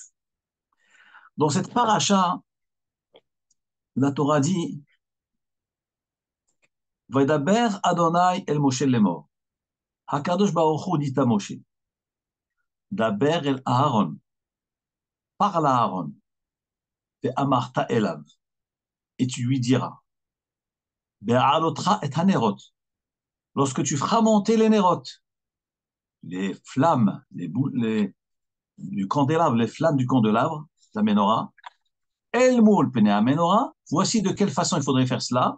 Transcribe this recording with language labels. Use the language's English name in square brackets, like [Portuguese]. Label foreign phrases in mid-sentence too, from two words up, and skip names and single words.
[French] Dans cette paracha, la Torah dit [Hebrew] וידבר אדוני אל משה לאמר. הקדוש ברוך הוא [French] dit à Moshe [Hebrew] דבר אל אהרן. [French] Parle à Aaron. [Hebrew] ואמרת אליו. [French] Et tu lui diras [Hebrew] בהעלותך את הנרות. [French] Lorsque tu feras monter les nerot, les flammes, du candélabre, les flammes du candélabre, la menorah, [Hebrew] אל מול פני מנורה, [French] voici de quelle façon il faudrait faire cela.